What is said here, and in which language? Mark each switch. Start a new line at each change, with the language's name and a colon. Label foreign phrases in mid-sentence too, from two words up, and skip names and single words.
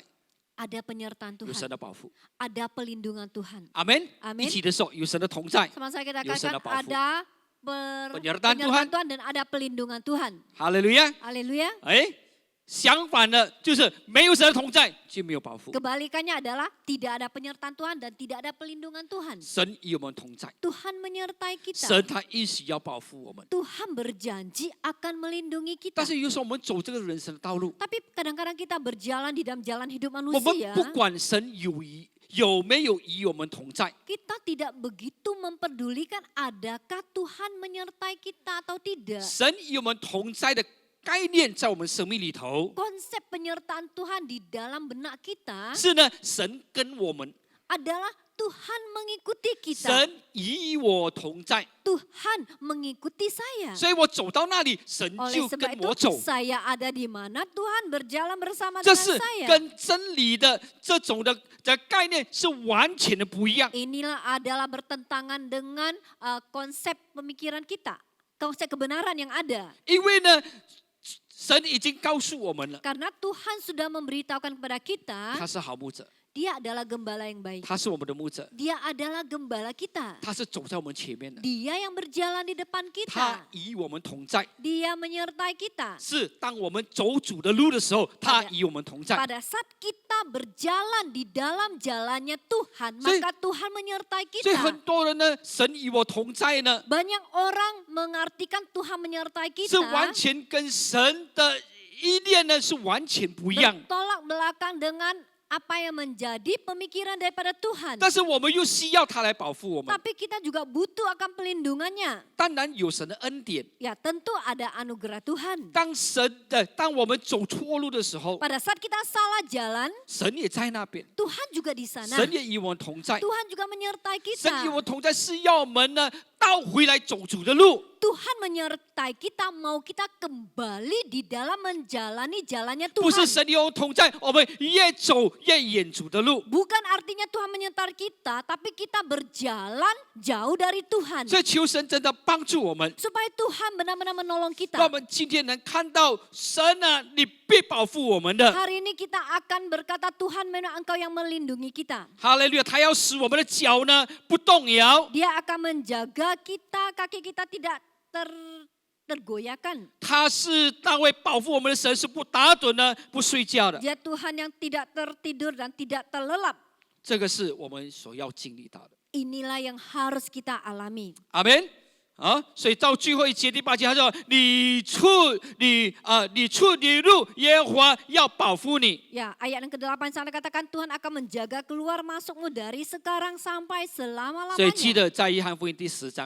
Indonesian: ada penyertaan
Chinese: 有神
Indonesian: Tuhan,
Chinese: 的保护。
Indonesian: ada pelindungan Tuhan.
Chinese: 阿门。
Indonesian: Amin.
Chinese: 一起的说，有神的同在，
Indonesian: Sama saya kita
Chinese: 有神的
Indonesian: katakan
Chinese: 保护。
Indonesian: ada Penyertaan penyertaan Tuhan. Tuhan dan ada pelindungan Tuhan.
Chinese: 哈利路亚。
Indonesian: Haleluya.
Chinese: 哎，相反的就是没有神的同在，就没有保护。
Indonesian: Kebalikannya adalah tidak ada penyertaan Tuhan dan tidak ada pelindungan Tuhan.
Chinese: 神与我们同在，
Indonesian: Tuhan menyertai
Chinese: 神
Indonesian: kita.
Chinese: 他应许要保护我们。
Indonesian: Tuhan berjanji akan melindungi
Chinese: 但
Indonesian: kita.
Chinese: 是有时候我们走这个人生的道路，
Indonesian: Tapi kadang-kadang kita berjalan di dalam jalan hidup
Chinese: 我们
Indonesian: manusia,
Chinese: 不管神有没有与我们同在，
Indonesian: kita tidak begitu memperdulikan adakah Tuhan menyertai kita atau tidak.
Chinese: 神与我们同在的概念在我们生命里头，
Indonesian: Konsep penyertaan Tuhan di dalam benak kita
Chinese: 是呢，神跟我们，
Indonesian: adalah Tuhan mengikuti kita.
Chinese: 神与我同在，
Indonesian: Tuhan mengikuti saya.
Chinese: 所以我走到那里，神
Indonesian: Oleh
Chinese: 就
Indonesian: sebab
Chinese: 跟我
Indonesian: itu
Chinese: 走。
Indonesian: saya ada di mana Tuhan berjalan bersama
Chinese: 这
Indonesian: dengan
Chinese: 是
Indonesian: saya.
Chinese: 跟真理的这种的概念是完全的不一样。
Indonesian: Inilah adalah bertentangan dengan konsep pemikiran kita, konsep kebenaran yang ada.
Chinese: 因为呢，神已经告诉我们了，
Indonesian: Karena Tuhan sudah memberitahukan kepada kita,
Chinese: 他是好牧者，
Indonesian: Dia adalah gembala yang baik.
Chinese: 他是我们的牧者，
Indonesian: Dia adalah gembala kita.
Chinese: 他是走在我们前面的，
Indonesian: Dia yang berjalan di depan
Chinese: 他
Indonesian: kita.
Chinese: 与我们同在。
Indonesian: Dia menyertai kita.
Chinese: 是当我们走主的路的时候，他与我们同在。
Indonesian: Pada saat kita berjalan di dalam jalannya Tuhan, Jadi- maka Tuhan menyertai
Chinese: 所以很
Indonesian: kita.
Chinese: 多人呢，神与我同在呢，
Indonesian: Banyak orang mengartikan Tuhan menyertai
Chinese: 是完
Indonesian: kita
Chinese: 全跟神的意念呢是完全不一样。
Indonesian: bertolak belakang dengan apa yang menjadi pemikiran daripada Tuhan.
Chinese: 但是我们又需要他来保护我们。
Indonesian: Tapi kita juga butuh akan pelindungannya.
Chinese: 当然有神的恩典。
Indonesian: Ya, tentu ada anugerah Tuhan.
Chinese: 当我们走错路的时候，
Indonesian: Pada saat kita salah jalan,
Chinese: 神也在那边，
Indonesian: Tuhan juga di sana.
Chinese: 神也与我们同在。
Indonesian: Tuhan juga menyertai
Chinese: 神与
Indonesian: kita.
Chinese: 我们同在是要我们呢倒回来走主的路。
Indonesian: Tuhan menyertai kita, mau kita kembali di dalam menjalani jalannya
Chinese: 不是
Indonesian: Tuhan.
Chinese: 神与我们同在，我们越走越远主的路。
Indonesian: Bukan artinya Tuhan menyertai kita, tapi kita berjalan jauh dari Tuhan.
Chinese: 所以求神真的帮助我们，
Indonesian: Supaya Tuhan benar-benar menolong
Chinese: 让我
Indonesian: kita.
Chinese: 们今天能看到神啊，你必保护我们的。
Indonesian: Hari ini kita akan berkata, Tuhan memang Engkau yang melindungi kita.
Chinese: 哈利路亚！他要使我们的脚呢不动摇，
Indonesian: Dia akan menjaga kita, kaki kita tidak tergoyahkan.
Chinese: 他是那位保护我们的神，是不打盹呢，不睡觉的。
Indonesian: Dia Tuhan yang tidak tertidur dan tidak terlelap.
Chinese: 这个是我们所要经历到的。
Indonesian: Inilah yang harus kita alami.
Chinese: 阿门。啊，所以到最后一节第8节，他说：“你出你入，耶和华要保护你。
Indonesian: Ya, ayat yang ke-8 sana katakan Tuhan akan menjaga keluar masukmu dari sekarang sampai ”
Chinese: 所以记
Indonesian: selama-lamanya.
Chinese: 得在约翰福音第10章，